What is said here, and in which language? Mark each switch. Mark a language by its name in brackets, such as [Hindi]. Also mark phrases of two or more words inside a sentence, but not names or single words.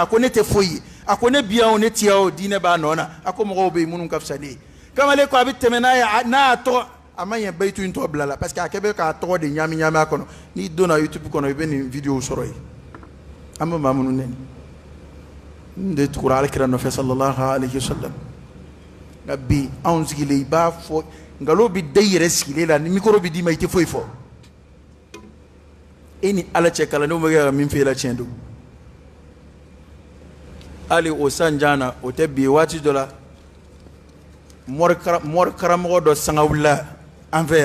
[Bambara] a ko ne tɛ foyi ye a ko ne biya o ne tiya o diinɛ b'a nɔ na a ko mɔgɔw bɛ yen minnu ka fisa ne ye kamalen ko a bɛ tɛmɛ n'a ye n'a y'a tɔgɔ a ma ɲɛ bayitu in tɔ bila la [French] parce que [Bambara] a kɛ bɛ k'a tɔgɔ de ɲami ɲami a kɔnɔ n'i donna YouTube kɔnɔ i bɛ nin video sɔrɔ yen an bɛ maa minnu nɛni n de tugura alakira nɔfɛ [Arabic] صلى الله عليه وسلم [Bambara] nka bi anw sigilen i b'a fɔ nkalon bɛ da i yɛrɛ sigilen la ni micro bɛ d'i ma i tɛ foyi fɔ e ni ala cɛ kalandenw bɛ kɛ ka min fɔ i la tiɲɛ don hali o sanjan na o tɛ bi ye waati dɔ la mɔri karamɔgɔ dɔ sanga wulila an fɛ